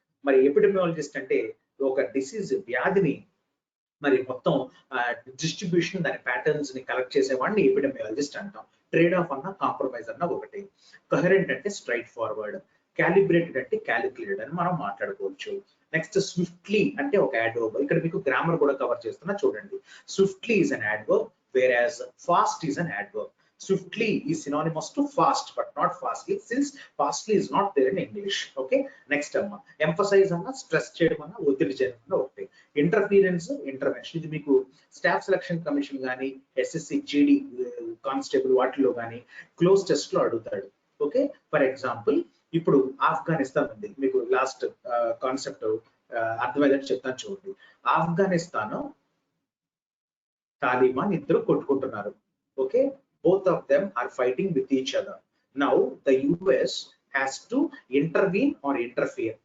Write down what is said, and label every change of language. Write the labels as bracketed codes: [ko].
[te] మరి ఎపిడమియాలజిస్ట్ అంటే ఒక డిసీజ్ వ్యాధిని మరి మొత్తం డిస్ట్రిబ్యూషన్ దాని ప్యాటర్న్స్ ని కలెక్ట్ చేసేవాడిని ఎపిడమియాలజిస్ట్ అంటాం. ట్రేడ్ ఆఫ్ అన్న కాంప్రమైజ్ అన్న ఒకటి. కహరెంట్ అంటే స్ట్రైట్ ఫార్వర్డ్, క్యాలిబ్రేటెడ్ అంటే క్యాలిక్యులేటెడ్ అని మనం మాట్లాడుకోవచ్చు. నెక్స్ట్ స్విఫ్ట్లీ అంటే ఒక యాడ్వర్బ్. ఇక్కడ మీకు గ్రామర్ కూడా కవర్ చేస్తున్నా చూడండి. [en] Swiftly is an adverb, whereas fast is an adverb. Swiftly is synonymous to fast but not fastly, since fastly is not there in English. [te] Okay, next amma emphasize anna stress cheyadam anna ఒత్తిడి చేయడం అన్న ఒకటి. Interference, intervention ఇది మీకు staff selection commission గానీ SSC GD constable వాటిలో గానీ cloze test లో అడుగుతాడు. ఓకే, ఫర్ ఎగ్జాంపుల్ ఇప్పుడు ఆఫ్ఘనిస్తాన్ ఉంది, మీకు లాస్ట్ కాన్సెప్ట్ అర్థమయ్యేటట్టు చెప్తాను చూడండి. ఆఫ్ఘనిస్తాన్ తాలిబాన్ ఇద్దరు కొట్టుకుంటున్నారు. [en] Okay, both of them are fighting with each other. Now the US has to intervene or interfere.